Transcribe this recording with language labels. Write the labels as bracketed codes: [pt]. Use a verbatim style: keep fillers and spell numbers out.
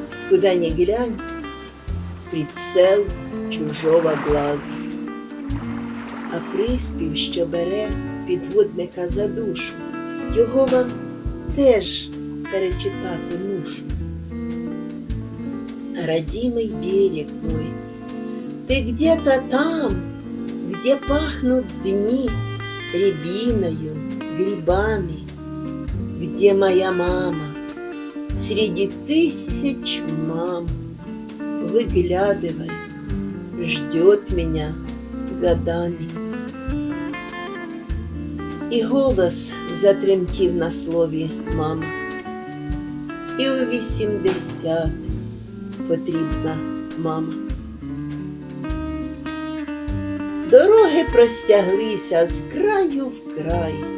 [ru] Куда ні глянь, прицел чужого глаза. [uk] А приспів, що бере підводника за душу, його вам теж перечитати мушу. [ru] Родимый берег мой, ты где-то там, где пахнут дни рябиною, грибами, где моя мама среди тысяч мам выглядывает, ждет меня годами. [uk] І голос затремтів на слові «мама». І у вісімдесят потрібна мама. Дороги простяглися з краю в край.